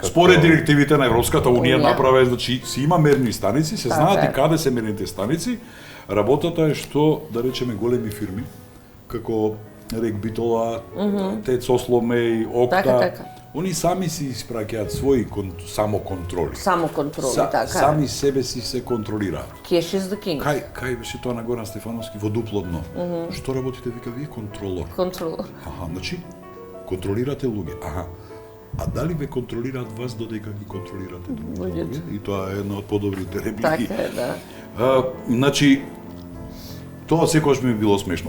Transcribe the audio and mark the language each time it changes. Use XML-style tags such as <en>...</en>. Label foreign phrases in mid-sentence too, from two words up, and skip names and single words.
<mk>Според директивите на Европската Унија направи, значи си има мерни станици, се знаат и каде се мерните станици. Работата е што, да речеме, големи фирми, како Рекбитола, Тец Осломеј, Окта, они сами си испраќаат своји самоконтроли. Така. Сами себе си се контролираат.</mk> <en>Cash is the king.</en> <mk>Кај беше тоа на Горан Стефановски во дупло дно? Што работите, вика, вие контролор. Значи, контролирате луѓе. А дали ве контролираат вас додека ги контролирате други луѓе? И тоа е една од подобрите реплики. Така е, да. Значи, тоа секогаш ми било смешно.</mk>